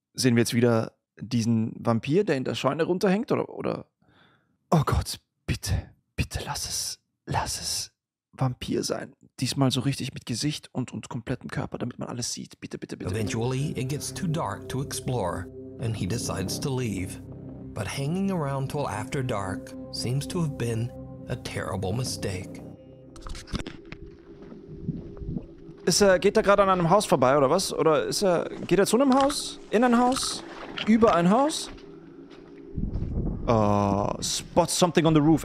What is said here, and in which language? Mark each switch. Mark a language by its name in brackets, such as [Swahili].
[German] Sehen wir jetzt wieder diesen Vampir, der in der Scheune runterhängt? Oder? Oh Gott, bitte, bitte lass es Vampir sein. Diesmal so richtig mit Gesicht und komplettem Körper, damit man alles sieht. Bitte, bitte, bitte. [English] Eventually, it gets too dark to explore, and he decides to leave. But hanging around till after dark seems to have been a terrible mistake. [German] Geht er gerade an einem Haus vorbei, oder was? Oder geht er zu einem Haus? In ein Haus? Über ein Haus? [English] Oh, spot something on the roof.